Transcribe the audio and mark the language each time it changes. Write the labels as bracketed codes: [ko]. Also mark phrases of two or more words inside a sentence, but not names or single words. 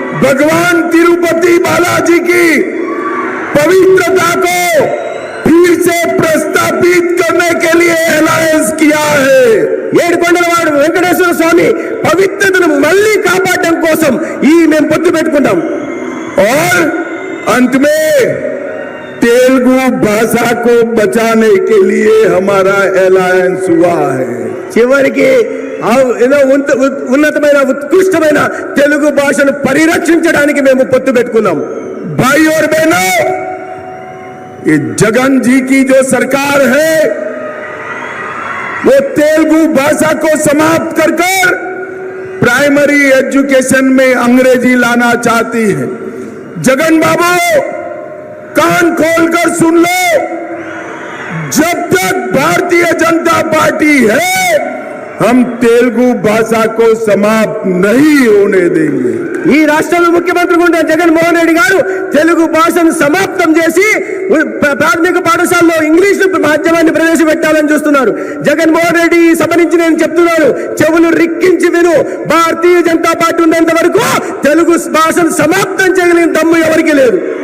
[hi] भगवान तिरुपति बालाजी की पवित्रता को फिर से प्रस्तापित करने के लिए अलायंस किया है। [te] ఏడుకొండలవాడు వెంకటేశ్వర స్వామి పవిత్రతను మళ్ళీ కాపాడడం కోసం ఈ మేము పొత్తు పెట్టుకుంటాం। [hi] और अंत में तेलुगु भाषा को बचाने के लिए हमारा अलायंस हुआ है। [te] చివరికి ఏదో ఉన్నతమైన ఉత్కృష్టమైన తెలుగు భాషను పరిరక్షించడానికి మేము పొత్తు పెట్టుకున్నాం। [hi] भाई और बहनों, ये जगन जी की जो सरकार है वो तेलुगु भाषा को समाप्त कर [en] primary education [hi] में अंग्रेजी लाना चाहती है। जगन बाबू कान खोलकर सुन लो, जब तक भारतीय जनता पार्टी है हम तेलुगु भाषा को समाप्त नहीं होने देंगे। [te] ఈ రాష్ట్రంలో ముఖ్యమంత్రిగా ఉండే జగన్మోహన్ రెడ్డి గారు తెలుగు భాషను సమాప్తం చేసి ప్రాథమిక పాఠశాలలో ఇంగ్లీష్ మాధ్యమాన్ని ప్రవేశపెట్టాలని చూస్తున్నారు। జగన్మోహన్ రెడ్డి ఈ సభ నుంచి నేను చెప్తున్నాను, చెవులు రిక్కించి విను, భారతీయ జనతా పార్టీ ఉన్నంత వరకు తెలుగు భాషను సమాప్తం చేయగలిగిన దమ్ము ఎవరికీ లేదు।